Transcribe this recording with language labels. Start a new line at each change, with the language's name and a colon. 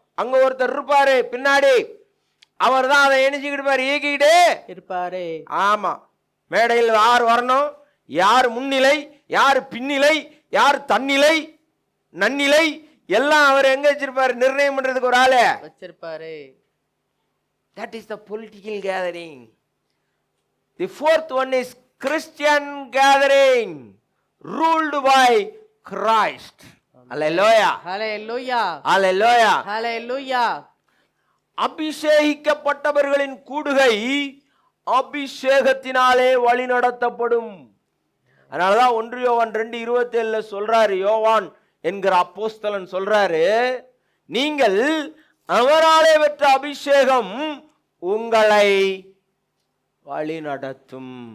Tamil: அங்க ஒருத்தர் இருப்பாரு பின்னாடி, அவர் தான் அதை இணைச்சிக்கிட்டு இயக்கிக்கிட்டே இருப்பாரு. ஆமா, மேடையில் யார் வரணும், யார் முன்னிலை, யார் பின்னிலை, யார் தன்னிலை நன்னிலை எல்லாம் அவர் எங்க வச்சிருப்பாரு, நிர்ணயம் பண்றதுக்கு ஒரு ஆளு வச்சிருப்பாரு.
English: That is the political gathering. The fourth one is Christian gathering, ruled by Christ. Hallelujah. Hallelujah. Hallelujah. Hallelujah.
Tamil: அபிஷேகிக்கப்பட்டவர்களின் கூடுகை அபிஷேகத்தினாலே வழி நடத்தப்படும். அதனாலதான் 1 யோவான் 2:27 சொல்றாரு, யோவான் என்கிற அப்போஸ்தலன் சொல்றாரு, நீங்கள் அவராலே பெற்ற அபிஷேகம் உங்களை வழி நடத்தும்.